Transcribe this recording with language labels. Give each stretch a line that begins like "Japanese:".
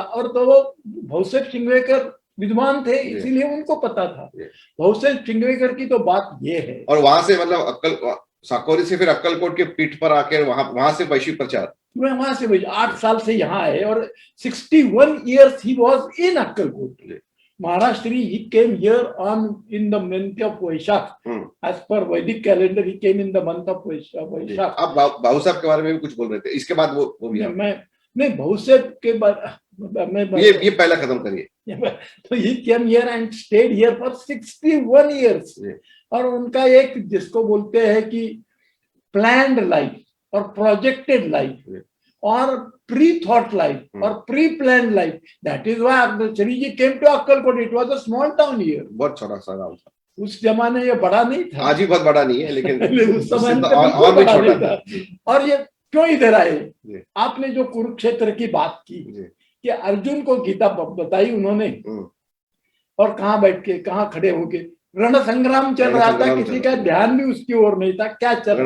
Hindi: और तो वो भाऊसाहेब शिंगवेकर विद्वान थे, इसीलिए उनको पता था। भाऊसाहेब शिंगवेकर की तो बात ये है। और वहां से मतलब साकोरी से फिर अक्कलकोट के पीठ पर आकर वहां से वैश्विक प्रचार, वहां से 8 साल से यहाँ आए और
English: 61 years he was in
Hindi: Akkalkot.
English: Maharashtra, he came here in the month of Vaishak. As per Vedic calendar, he came in the month of Vaishak.
Hindi: आप भाऊसाहब के बारे में भी कुछ बोल रहे थे, इसके बाद वो भी मैं भाऊसाहब के बारे ये पहला खत्म करिए।
English: तो he came here and stayed here for 61 years.
Hindi: और उनका एक जिसको बोलते हैं कि planned life और projected life और
English: pre-thought life or pre-planned life. That is why Shriji came to Akkalkot. It was a small town here.
Hindi: बहुत छोटा सा गाँव था उस जमाने, ये बड़ा नहीं था। आज भी बहुत बड़ा नहीं है, लेकिन उस समय और भी छोटा था। और ये क्यों इधर आए? आपने जो कुरुक्षेत्र की बात की कि अर्जुन को गीता बताई उन्होंने, और कहाँ बैठ के, कहाँ खड़े होके रण संग्राम चल रहा था, किसी का ध्यान भी उसकी ओर नहीं था, क्या चल रहा